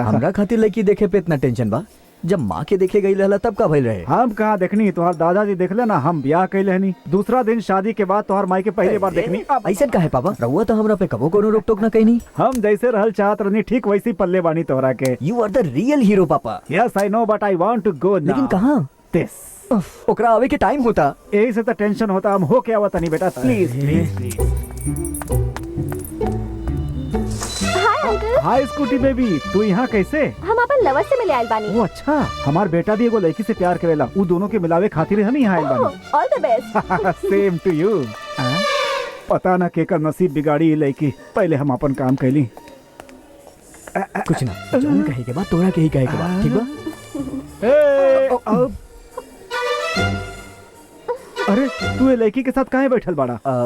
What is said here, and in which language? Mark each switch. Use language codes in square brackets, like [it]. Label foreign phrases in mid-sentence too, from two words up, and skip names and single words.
[bho] हमरा खातिर लड़की देखे पे इतना टेंशन बा? जब माँ के देखे गई रहला तब का भइल रहे? हम कहाँ देखनी, तुहार दादाजी देखले ना, हम ब्याह कैले हनी। दूसरा दिन शादी के बाद तुहार माई के पहली बार देखनी। ऐसा का है पापा? रहुआ तो हमरा पे कबो कोनो रोक टोक ना कहीं। हम जैसे रहल चाहत रहनी ठीक वैसी पल्ले बानी तोहरा के। [en] You are the real hero papa. Yes I know but I want to go. [bho] लेकिन कहाँ? दिस ओकरा आवे के टाइम होता। यही से तो टेंशन होता। हम हो क्या आवत नहीं बेटा, [en] please please please. Hi scooty baby, [bho] तू यहाँ कैसे? हम अपन लवर से मिले आयल बानी। वो अच्छा, हमार बेटा भी एगो लड़की से प्यार करेला। वो दोनों के मिलावे खातिर हम यहाँ आयल बानी। [en] All the best. Same to you. [bho] पता ना केकर नसीब बिगाड़ी लड़की। पहले हम अपन काम कैली। कुछ ना, जौन कहे के बाद तोरा के ही कहे के बाद, ठीक बा? अरे तू ये लड़की के साथ काहे बैठल बाड़ा?